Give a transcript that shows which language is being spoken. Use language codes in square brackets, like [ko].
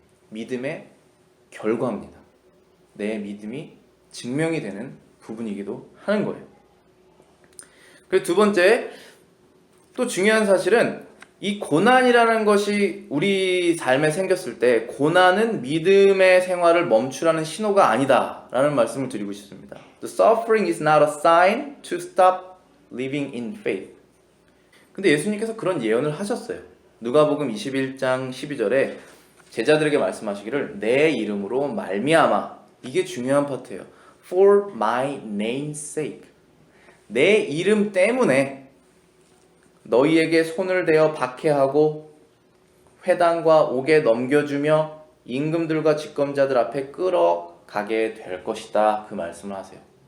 [ko] 믿음의 결과입니다. 내 믿음이 증명이 되는 부분이기도 하는 거예요. 그리고 두 번째, 또 중요한 사실은 이 고난이라는 것이 우리 삶에 생겼을 때 고난은 믿음의 생활을 멈추라는 신호가 아니다라는 말씀을 드리고 싶습니다. [en] The suffering is not a sign to stop living in faith. [ko] 근데 예수님께서 그런 예언을 하셨어요. 누가복음 21장 12절에 제자들에게 말씀하시기를 내 이름으로 말미암아, 이게 중요한 파트예요. [en] For my name's sake. [ko] 내 이름 때문에 너희에게 손을 대어 박해하고 회당과 옥에 넘겨주며 임금들과 집검자들 앞에 끌어가게 될 것이다. 그 말씀을 하세요.